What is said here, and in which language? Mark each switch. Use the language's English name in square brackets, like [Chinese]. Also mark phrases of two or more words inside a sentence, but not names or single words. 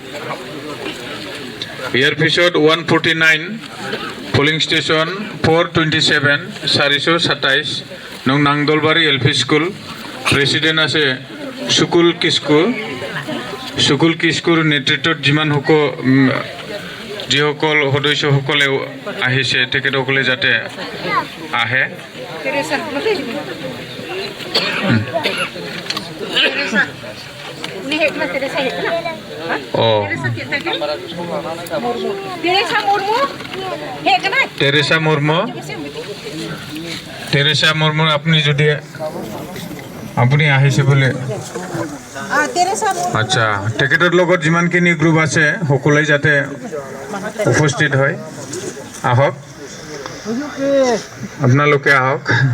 [Assamese] ইয়াৰ পিছত 149 পলিং ষ্টেচন 427 427 নং নাংদলবাৰী LP [English] school president [Assamese] আছে সুকুল কিস্কুৰ নেতৃত্বত যিসকল সদস্যসকলে আহিছে তেখেতসকলে যাতে আহে। [Santali] Teresa. Ni hekna Teresa hekna. [Assamese] অঁ [Santali] Teresa Murmu. Hekna. [Assamese] টেৰেছা মুৰ্মু আপুনি আহিছে বোলে। Teresa Murmu. আচ্ছা, তেখেতৰ লগত যিমানখিনি গ্ৰুপ আছে সকলোৱে যাতে উপস্থিত হয়। আহক, আপোনালোকে আহক।